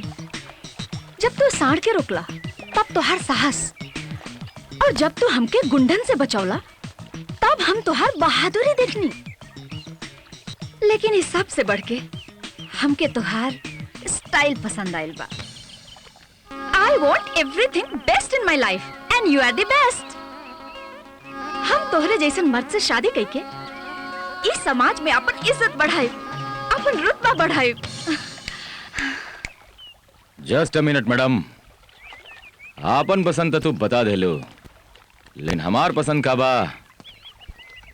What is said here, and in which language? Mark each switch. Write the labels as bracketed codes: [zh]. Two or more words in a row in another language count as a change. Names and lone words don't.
[bho] जब तू सांड के रोकला तब तोहार साहस। और जब तू हमके गुंडन से बचौला तब हम तोहार बहादुरी देखनी। लेकिन इस सब से बढ़ के हमके तोहार स्टाइल पसंद आयल बा। [en] I want everything best in my life and you are the best. [bho] हम तोहरे जैसे मर्द से शादी करके इस समाज में अपन इज्जत बढ़ाए, अपन रुतबा बढ़ाए। [en] just a minute [bho] मैडम, आपन पसंद तो तू बता दे लो, लेकिन हमार पसंद का बा